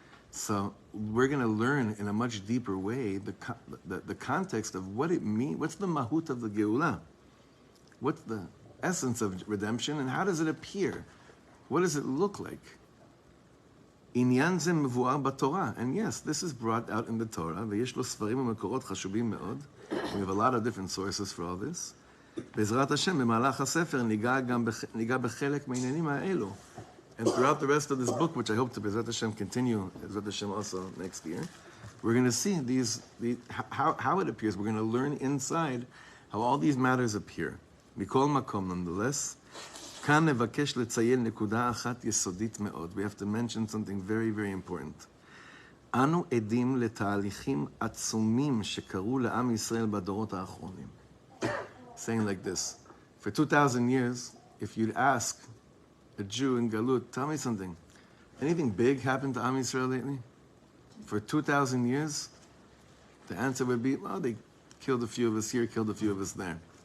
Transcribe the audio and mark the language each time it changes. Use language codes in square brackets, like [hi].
[en] So we're going to learn in a much deeper way the context of what it means, what's the mahut of the Geulah? What's the essence of redemption and how does it appear? What does it look like? [he] Inyan ze mevuar b'Torah, [en] and yes, this is brought out in the Torah. [he] V'yesh lo sfarim u'mekorot chashuvim me'od. [en] We have a lot of different sources for all this. [he] בעזרת השם, במהלך הספר ניגע בחלק מהעניינים האלו. [en] And throughout the rest of this book, which I hope to Bezrat Hashem continue, Bezrat Hashem also next year, we're going to see how it appears. We're going to learn inside how all these matters appear. [he] Mikol makom, nonetheless, כאן נבקש לציין נקודה אחת יסודית מאוד. [en] We have to mention something very, very important. [he] אנו עדים לתהליכים עצומים שקרו לעם ישראל בדורות האחרונים. [en] Saying like this, for 2,000 years, if you'd ask a Jew in Galut, tell me something, anything big happened to Am Yisrael lately? For 2,000 years, the answer would be, well, they killed a few of us here, killed a few of us there.